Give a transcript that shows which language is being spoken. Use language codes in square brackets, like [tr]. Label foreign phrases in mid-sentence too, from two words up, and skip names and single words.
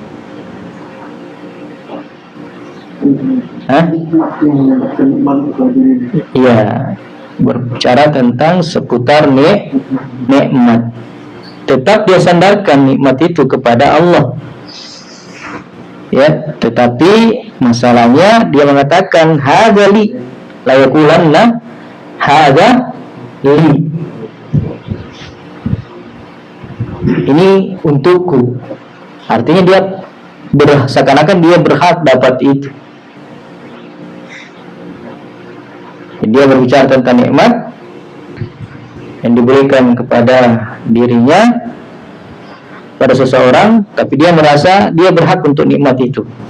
[id] Iya, berbicara tentang seputar nikmat. Tetap dia sandarkan nikmat itu kepada Allah. Ya, tetapi masalahnya dia mengatakan [ar] هذا لي، لا يقولن هذا لي. [id] Ini untukku. Artinya dia seakan-akan dia berhak dapat itu. Dia berbicara tentang nikmat yang diberikan kepada dirinya, pada seseorang, tapi dia merasa dia berhak untuk nikmat itu.